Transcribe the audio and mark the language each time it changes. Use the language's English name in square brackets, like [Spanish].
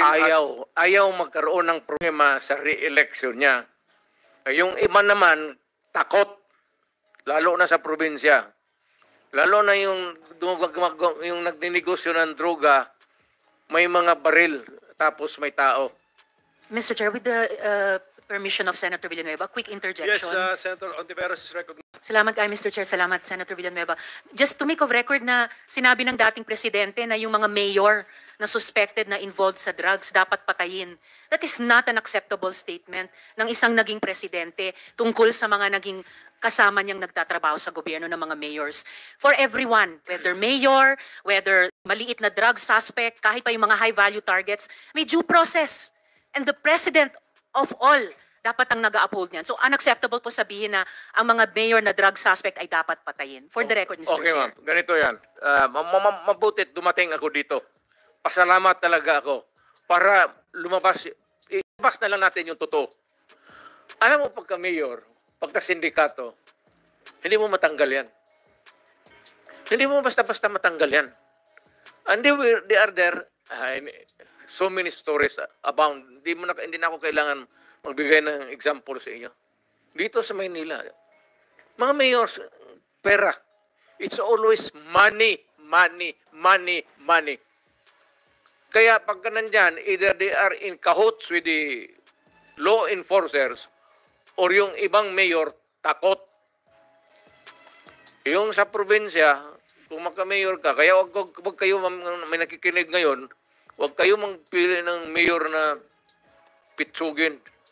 [Filipino] Ayaw magkaroon ng problema sa re-election niya. Yung iba naman, takot. Lalo na sa probinsya. Lalo na yung nagninegosyo ng droga, may mga baril, tapos may tao. [English] Mr. Chair, with the permission of Senator Villanueva, quick interjection. Yes, Senator Ontiveros is recognized. [Filipino] Salamat kay Mr. Chair. Salamat, Senator Villanueva. [English] Just to make of record [Filipino] na sinabi ng dating presidente na yung mga mayor na suspected na involved sa drugs dapat patayin. [English] That is not an acceptable statement [Filipino] ng isang naging presidente tungkol sa mga naging kasama niyang nagtatrabaho sa gobyerno ng mga mayors. [English] For everyone, whether mayor, whether [Filipino] maliit na [English] drug suspect, [Filipino] kahit pa yung mga [English] high-value targets, may due process. And the president of all [Filipino] dapat ang nag-uphold niyan. So unacceptable po sabihin na ang mga mayor na drug suspect ay dapat patayin. [English] For the record, Mr. Okay, Chair. [Filipino] ma'am. Ganito yan. Mabutit dumating ako dito. Pasalamat talaga ako para ilabas na lang natin yung totoo. Alam mo, pagka mayor, pagka sindikato, hindi mo matanggal yan. Hindi mo basta-basta matanggal yan. [English] And they are there, so many stories abound. [Filipino] Hindi na ako kailangan magbigay ng example sa inyo. Dito sa Maynila, mga mayors, pera. [English] It's always money, money, money, money. [Filipino] Kaya pagka nandyan, [English] either they are in cahoots with the law enforcers or [Filipino] yung ibang mayor takot. Yung sa probinsya, kung magka-mayor ka, kaya wag kayo, may nakikinig ngayon, wag kayo magpili ng mayor na pitsugin.